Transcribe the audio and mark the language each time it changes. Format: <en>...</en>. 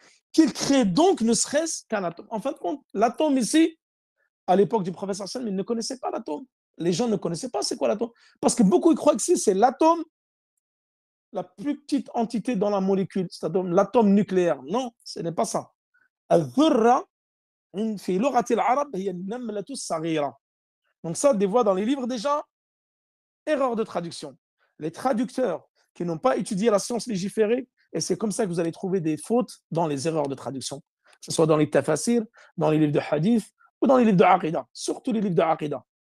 <fr>Qu'il crée donc ne serait-ce qu'un atome. En fin de compte, l'atome ici, à l'époque du prophète sallallahu alayhi wa sallam, ils ne connaissaient pas l'atome. Les gens ne connaissaient pas c'est quoi l'atome. Parce que beaucoup ils croient que c'est l'atome, la plus petite entité dans la molécule, c'est-à-dire l'atome nucléaire. Non, ce n'est pas ça.</fr> <ar>الذرة في لغة العرب هي النملة الصغيرة.</ar> <fr>Donc ça, des fois dans les livres déjà, erreur de traduction. Les traducteurs qui n'ont pas étudié la science légiférée, et c'est comme ça que vous allez trouver des fautes dans les erreurs de traduction, que ce soit dans les tafasirs, dans les livres de hadith ou dans les livres de aqidah, surtout les livres de aqidah.</fr>